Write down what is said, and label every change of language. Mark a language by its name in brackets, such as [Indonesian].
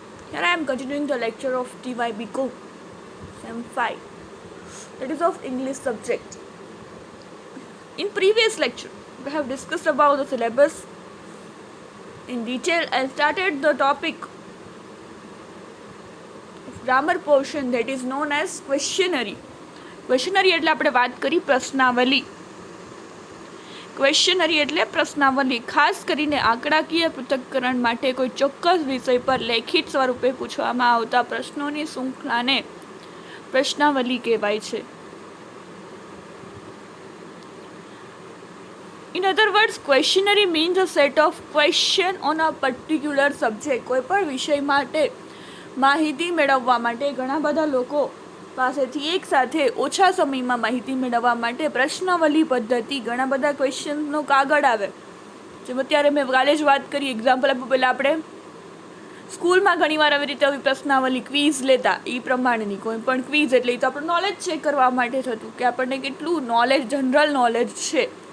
[English] Here I am continuing the lecture of TYBCO Sem 5, that is of English subject. In previous lecture, we have discussed about the syllabus in detail and started the topic of grammar portion that is known as questionnaire. [Gujarati] ક્વેશ્ચનરી એટલે આપણે વાત કરી પ્રશ્નાવલી. ક્વેશ્ચનરી એટલે પ્રશ્નાવલી, ખાસ કરીને આંકડાકીય પૃથક્કરણ માટે કોઈ ચોક્કસ વિષય પર લેખિત સ્વરૂપે પૂછવામાં આવતા પ્રશ્નોની શૃંખલાને પ્રશ્નાવલી કહેવાય છે. [English] In other words, questionnaire means a set of question on a particular subject. [Gujarati] કોઈ પણ વિષય માટે માહિતી મેળવવા માટે ઘણા બધા લોકો પાસેથી એક સાથે ઓછા સમયમાં માહિતી મેળવવા માટે પ્રશ્નાવલી પદ્ધતિ, ઘણા બધા ક્વેશ્ચનનો કાગળ આવે. જેમ અત્યારે મેં કાલે જ વાત કરી, એક્ઝામ્પલ આપું પહેલાં આપણે સ્કૂલમાં ઘણીવાર આવી રીતે આવી પ્રશ્નાવલી ક્વિઝ લેતા, એ પ્રમાણેની કોઈ પણ ક્વિઝ એટલે એ તો આપણું નોલેજ ચેક કરવા માટે થતું કે આપણને કેટલું નોલેજ, જનરલ નોલેજ છે.